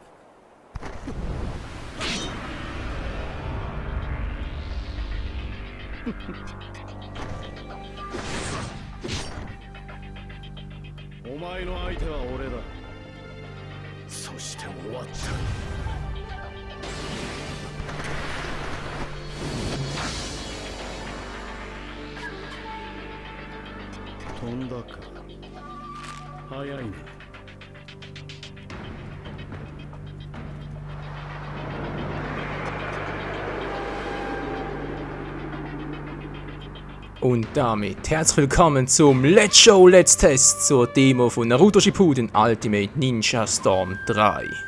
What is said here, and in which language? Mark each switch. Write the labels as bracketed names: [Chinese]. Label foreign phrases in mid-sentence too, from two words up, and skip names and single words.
[Japanese] お前の相手は俺だ。そして終わった。飛んだか。早いね。 [German] Und damit herzlich willkommen zum Let's Show Let's Test zur Demo von Naruto Shippuden Ultimate Ninja Storm 3.